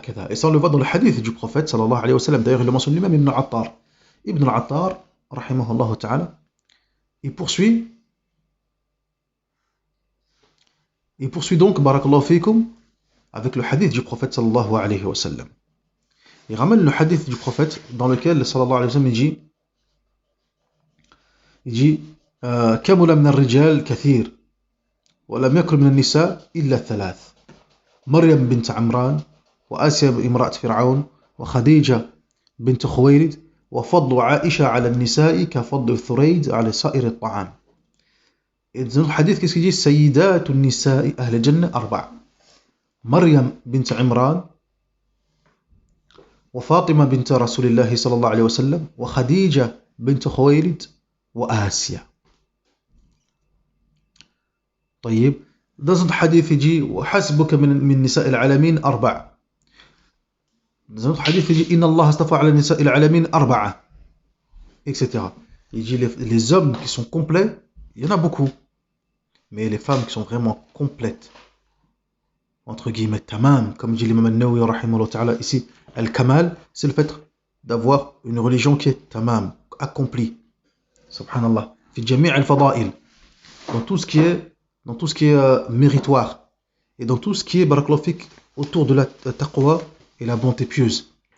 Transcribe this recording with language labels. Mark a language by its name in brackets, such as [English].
[French] Et ça on le voit dans le hadith du prophète sallallahu alayhi wa sallam. D'ailleurs il le mentionne lui-même, Ibn al-Attar. Ibn al-Attar, rahimahullah ta'ala, il poursuit donc, barakallahu fikum, avec le hadith du prophète sallallahu alayhi wa sallam. Il ramène le hadith du prophète dans lequel sallallahu alayhi wa sallam il dit [Arabic] كمل من الرجال كثير ولم يكن من النساء إلا ثلاث مريم بنت عمران وآسيا امرأة فرعون وخديجة بنت خويلد وفضل عائشة على النساء كفضل الثريد على سائر الطعام. [French] Et dans le hadith, qu'est-ce qu'il dit? [Arabic] سيدات النساء أهل الجنة أربع. مريم بنت عمران وفاطمة بنت رسول الله صلى الله عليه وسلم وخديجة بنت خويلد وآسيا. طيب [French] dans un hadith il dit [Arabic] وحسبك من نساء العالمين أربع. [French] Dans un autre hadith il dit [Arabic] إن الله اصطفى على نساء العالمين أربعة, etc. [French] Il dit les hommes qui sont complets, il y en a beaucoup, mais les femmes qui sont vraiment complètes, entre guillemets, tamam, comme dit l'imam al-Nawawi rahimahullah ta'ala ici, al-kamal, c'est le fait d'avoir une religion qui est tamam, accomplie, subhanallah, fi jami' al-fada'il, dans tout ce qui est méritoire, et dans tout ce qui est barakallahu fik, autour de la taqwa et la bonté pieuse.